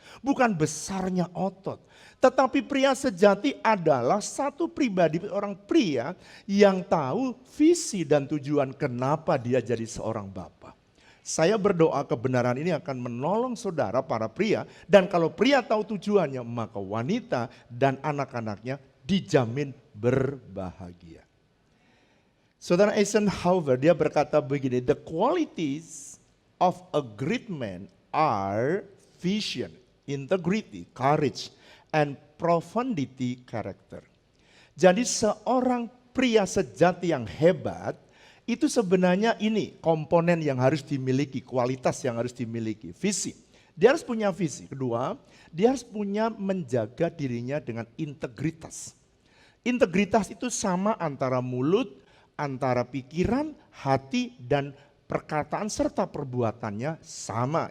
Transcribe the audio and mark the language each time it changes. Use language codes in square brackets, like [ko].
[id] Bukan besarnya otot. Tetapi pria sejati adalah satu pribadi, orang pria yang tahu visi dan tujuan kenapa dia jadi seorang bapa. Saya berdoa kebenaran ini akan menolong saudara para pria. Dan kalau pria tahu tujuannya, maka wanita dan anak-anaknya dijamin berbahagia. Saudara Eisenhower dia berkata begini, [en] the qualities of a great man are vision, integrity, courage, and profundity character. [id] Jadi seorang pria sejati yang hebat, itu sebenarnya ini komponen yang harus dimiliki, kualitas yang harus dimiliki, visi. Dia harus punya visi. Kedua, dia harus punya menjaga dirinya dengan integritas. Integritas itu sama antara mulut, antara pikiran, hati, dan perkataan serta perbuatannya sama.